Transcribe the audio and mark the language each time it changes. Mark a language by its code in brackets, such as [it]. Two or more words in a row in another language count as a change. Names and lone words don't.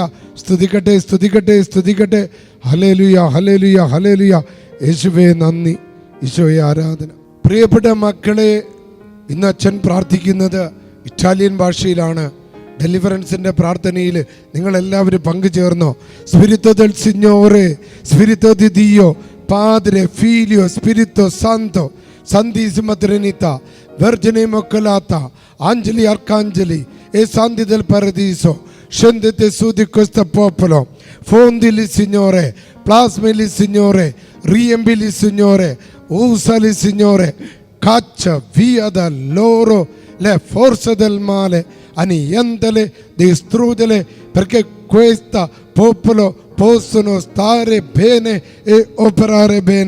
[ml] സ്തുതിക്കട്ടെ സ്തുതിക്കട്ടെ സ്തുതിക്കട്ടെ. ഹല്ലേലൂയ, ഹല്ലേലൂയ, ഹല്ലേലൂയ. യേശുവേ നന്ദി, ഈശോയെ ആരാധന. പ്രിയപ്പെട്ട മക്കളെ, ഇന്ന് അച്ഛൻ പ്രാർത്ഥിക്കുന്നത് ഇറ്റാലിയൻ ഭാഷയിലാണ്. ഡെലിവറൻസിന്റെ പ്രാർത്ഥനയിൽ നിങ്ങളെല്ലാവരും പങ്കുചേർന്നോ? [it] സ്പിരിറ്റോ del Signore, Spirito di Dio, Padre, Figlio, Spirito Santo, Santissima Trinità, Vergine Immacolata, Angeli, Arcangeli e Santi del Paradiso, scendete su di questo popolo, fondili Signore, plasmili Signore, riempili Signore, usali Signore, caccia via da loro le forze del male, annientale, distruggele, perché questo popolo possono stare bene e operare bene.